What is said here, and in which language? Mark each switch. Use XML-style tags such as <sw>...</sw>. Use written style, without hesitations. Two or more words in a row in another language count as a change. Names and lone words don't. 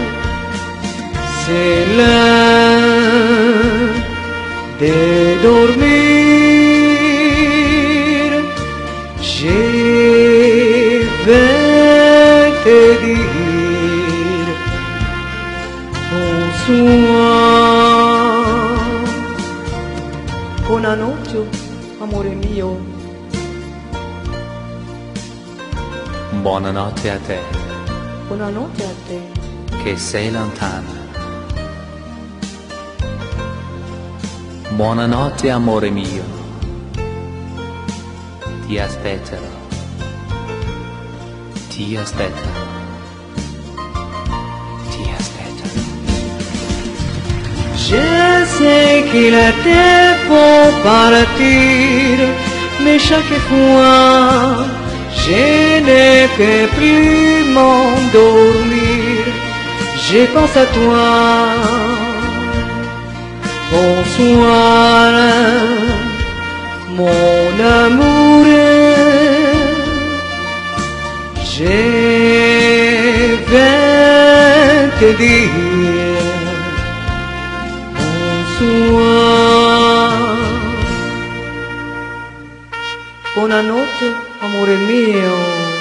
<fr>C'est l'heure de dormir. Je vais te dire bonsoir.</fr> <it>Buonanotte, amore mio. Buonanotte a te, Buonanotte a te. che sei lontana. Buonanotte amore mio, ti aspetterò, ti aspetterò, ti aspetterò.</it> <fr>Je sais qu'il te faut partir, mais chaque fois je ne peux plus m'endormir. Je pense à toi. Bonsoir, mon amour. Je vais te dire bonsoir.</fr> <it>Buonanotte, amore mio.</it>